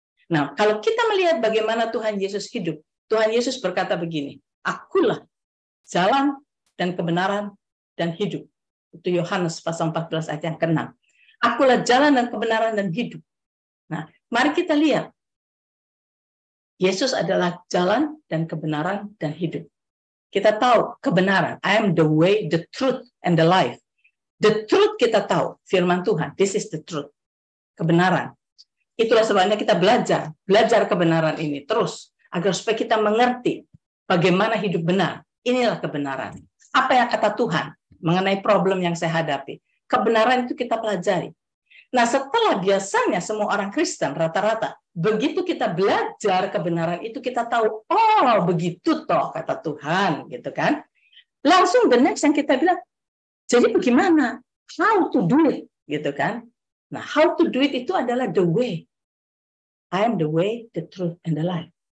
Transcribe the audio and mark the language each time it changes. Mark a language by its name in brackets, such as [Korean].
[Indonesian] Nah, kalau kita melihat bagaimana Tuhan Yesus hidup, Tuhan Yesus berkata begini, akulah jalan dan kebenaran dan hidup. Itu Yohanes pasal 14 ayat yang ke-6. Akulah jalan dan kebenaran dan hidup. Nah, mari kita lihat. Yesus adalah jalan dan kebenaran dan hidup. Kita tahu kebenaran. [English] I am the way, the truth, and the life. The truth [Indonesian] kita tahu, firman Tuhan. [English] This is the truth. [Indonesian] Kebenaran. Itulah sebabnya kita belajar kebenaran ini terus, agar supaya kita mengerti bagaimana hidup benar. Inilah kebenaran. Apa yang kata Tuhan mengenai problem yang saya hadapi. Kebenaran itu kita pelajari. Nah, setelah biasanya semua orang Kristen rata-rata, begitu kita belajar kebenaran itu, kita tahu, oh begitu toh kata Tuhan, gitu kan. Langsung [English] the next [Indonesian] yang kita bilang, jadi bagaimana? [English] How to do it, [Indonesian] gitu kan. [English] Nah, how to do it [Indonesian] itu adalah [English] the way. I am the way, the truth, and the life.